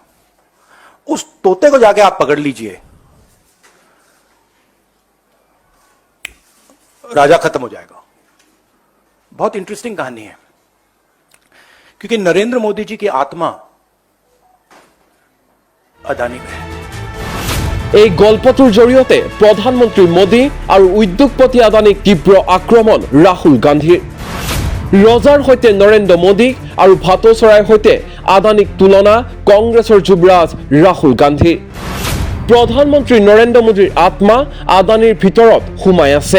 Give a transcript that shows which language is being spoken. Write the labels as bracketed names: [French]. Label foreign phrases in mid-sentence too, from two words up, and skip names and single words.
[Hindi] उस तोते को जाके आप पकड़ लीजिए, राजा खत्म हो जाएगा। बहुत इंटरेस्टिंग कहानी है, क्योंकि नरेंद्र मोदी जी की आत्मा अदानी में है। [Assamese] এই গল্পটোৰ জৰিয়তে প্ৰধানমন্ত্ৰী মোদী আৰু উদ্যোগপতি আদানীক তীব্ৰ আক্ৰমণ ৰাহুল গান্ধীৰ। ৰজাৰ সৈতে নৰেন্দ্ৰ মোদীক আৰু ভাটৌ চৰাইৰ সৈতে আদানীক তুলনা কংগ্ৰেছৰ যুৱৰাজ ৰাহুল গান্ধীৰ। প্ৰধানমন্ত্ৰী নৰেন্দ্ৰ মোদীৰ আত্মা আদানীৰ ভিতৰত সোমাই আছে।